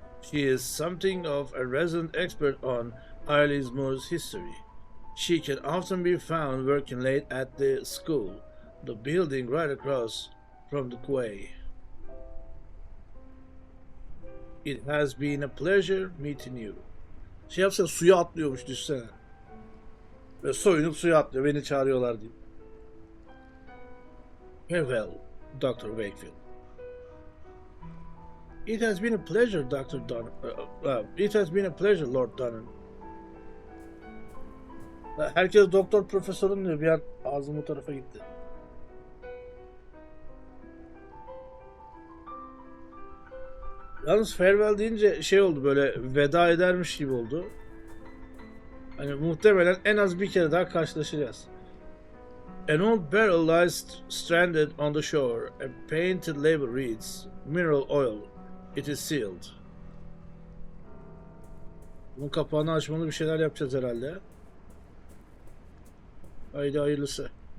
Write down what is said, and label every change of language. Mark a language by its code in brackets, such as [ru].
[en] She is something of a resident expert on Irismore's history. She can often be found working late at the school, the building right across from the quay. It has been a pleasure meeting you. [tr] Şey yapsa suya atlıyormuş düşsene. Ve soyunup suya atlıyor. Beni çağırıyorlar diye. [en] Farewell, Dr. Wakefield. It has been a pleasure, Dr. Don. It has been a pleasure, Lord Donnan. [tr] Herkes doktor profesörüm diyor. Bir an ağzım bu tarafa gitti. Yalnız farewell deyince şey oldu, böyle veda edermiş gibi oldu. Hani muhtemelen en az bir kere daha karşılaşacağız. [en] An old barrel lies stranded on the shore. A painted label reads, "Mineral oil. It is sealed." [tr] Bunun kapağını açmalı bir şeyler yapacağız herhalde. Haydi hayırlısı.